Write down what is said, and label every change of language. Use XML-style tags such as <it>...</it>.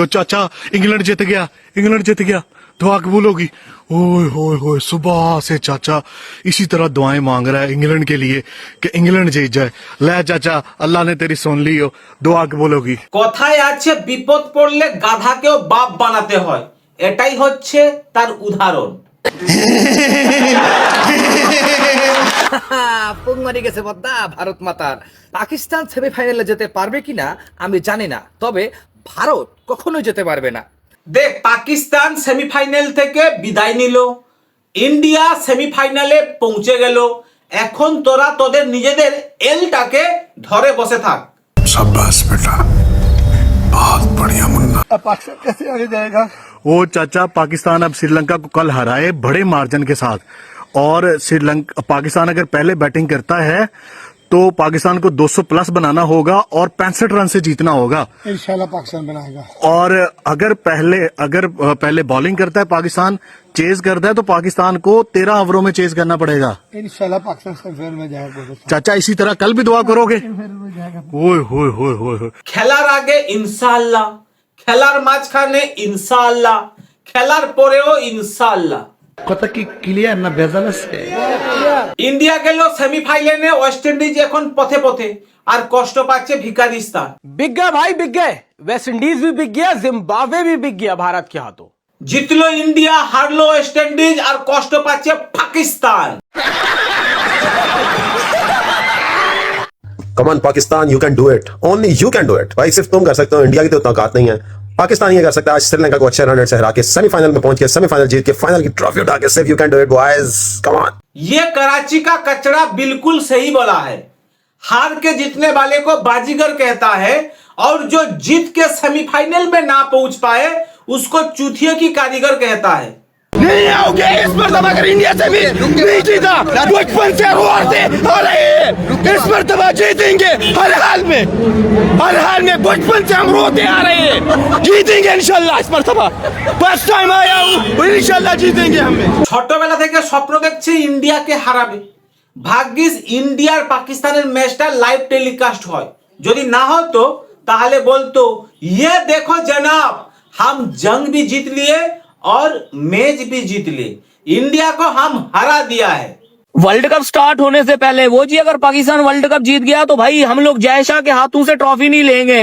<hi>ओ चाचा इंग्लैंड जीत गया, इंग्लैंड जीत गया, दुआ कबूल होगी। ओए होए होए, सुबह से चाचा इसी तरह दुआएं मांग रहा है इंग्लैंड के लिए कि इंग्लैंड जीत जाए। ले चाचा, अल्लाह ने तेरी सुन ली, हो दुआ कबूल होगी।</hi> <bn>কথায় আছে বিপদ পড়লে গাধাকেও বাপ বানাতে হয়, এটাই হচ্ছে তার উদাহরণ। পুং মারি গেছে বদ্দা ভারত মাতার। পাকিস্তান সেমিফাইনালে যেতে পারবে কিনা আমি জানি না, তবে ভারত কখনোই যেতে পারবে না। দেখ, পাকিস্তান সেমিফাইনাল থেকে বিদায় নিল, ইন্ডিয়া সেমিফাইনালে পৌঁছে গেল। এখন তোরা তোদের নিজেদের এলটাকে ধরে বসে থাক।</bn> <hi>शाबाश बेटा, बहुत बढ़िया मुन्ना। पाकिस्तान कैसे आगे जाएगा? ओ चाचा, पाकिस्तान अब श्रीलंका को कल हराए बड़े मार्जिन के साथ, और श्रीलंका पाकिस्तान अगर पहले बैटिंग करता है तो पाकिस्तान को 200 प्लस बनाना होगा और 65 रन से जीतना होगा इंशाल्लाह पाकिस्तान बनाएगा। और अगर पहले बॉलिंग करता है पाकिस्तान, चेज करता है, तो पाकिस्तान को 13 ओवरों में चेज करना पड़ेगा। इंशाल्लाह पाकिस्तान सेमीफाइनल में जाएगा। चाचा इसी तरह कल भी दुआ करोगे? ओए होए होए होए होए।</hi> <bn>খেলার আগে ইনশাআল্লাহ, খেলার মাঝখানে ইনশাআল্লাহ, খেলার পরেও ইনশাআল্লাহ। কথা কি ক্লিয়ার না ভেজাল আছে? ইন্ডিয়া গেল সেমিফাইনালে, ওয়েস্ট ইন্ডিজ এখন পথে পথে, আর কষ্ট পাচ্ছে ভিকারিস্তান।</bn> <hi>बिक गए भाई, बिक गए। वेस्ट इंडीज भी बिक गया, जिम्बाब्वे भी बिक गया भारत के हाथों।</hi> <bn>জিতলো ইন্ডিয়া, হারলো ওয়েস্ট ইন্ডিজ, আর কষ্ট পাচ্ছে পাকিস্তান।</bn> <en>come on Pakistan, you can do it,</en> <hi>only you can do it भाई। सिर्फ तुम कर सकते हो, इंडिया की तो उतना औकात नहीं है। पाकिस्तान ये कर सकता है आज श्रीलंका को अच्छे रन से हरा के सेमीफाइनल में पहुंच के सेमीफाइनल जीत के फाइनल की ट्रॉफी उठा के।</hi> <en>सिर्फ you can do it boys, come on.</en> <hi>ये कराची का कचरा बिल्कुल सही बोला है। हार के जीतने वाले को बाजीगर कहता है, और जो जीत के सेमीफाइनल में ना पहुंच पाए उसको चूतिया की कारीगर कहता है। नहीं आओगे इस मर्तबा, अगर इंडिया से भी नहीं जीता, बचपन से हारते आ रहे हैं, इस मर्तबा जीतेंगे हर हाल में, हर हाल में। बचपन से हम रोते आ रहे हैं, जीतेंगे इंशाल्लाह इस मर्तबा। फर्स्ट टाइम आया हूँ, इंशाल्लाह जीतेंगे हमें।</hi> <bn>ছোটবেলা থেকে স্বপ্ন দেখছে ইন্ডিয়াকে হারাবে। ভাগ্যিস ইন্ডিয়ার পাকিস্তানের ম্যাচটা লাইভ টেলিকাস্ট হয়, যদি না হতো তাহলে বলতো</bn> <hi>ये देखो जनाब, हम जंग भी जीत लिए और मैच भी जीत लिए, इंडिया को हम हरा दिया है। वर्ल्ड कप स्टार्ट होने से पहले वो जी, अगर पाकिस्तान वर्ल्ड कप जीत गया तो भाई हम लोग जय शाह के हाथों से ट्रॉफी नहीं लेंगे।</hi>